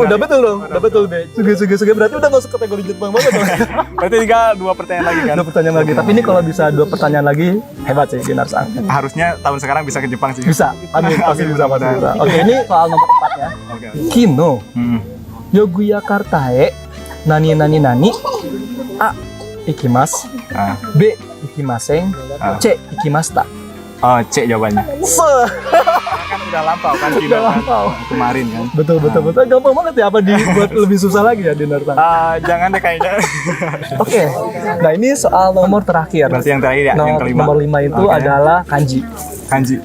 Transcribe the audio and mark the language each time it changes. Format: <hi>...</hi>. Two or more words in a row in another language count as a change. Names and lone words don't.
<id>Udah betul dong, udah betul B. Suge berarti udah masuk kategori Jepang banget dong. Berarti tinggal 2 pertanyaan lagi kan. 2 pertanyaan lagi. Tapi ini kalau bisa 2 pertanyaan lagi hebat sih Dinarsang. Harusnya tahun sekarang bisa ke Jepang sih. Bisa. Amin, pasti bisa. Oke, ini soal nomor 4 ya.</id> <ja>Kino Yogyakarta e nani A. 行きます。B. 行きません. C. 行きました.</ja> <id>C jawabannya. kan udah lampau kan Udah final kan lampau. kemarin kan. Betul. Gampang banget ya, apa dibuat lebih susah lagi ya Dinarsang? Jangan deh kayaknya. Oke. Nah, ini soal nomor terakhir. Berarti yang terakhir ya, yang kelima. Nomor 5 itu Oke. adalah kanji. Kanji.</id>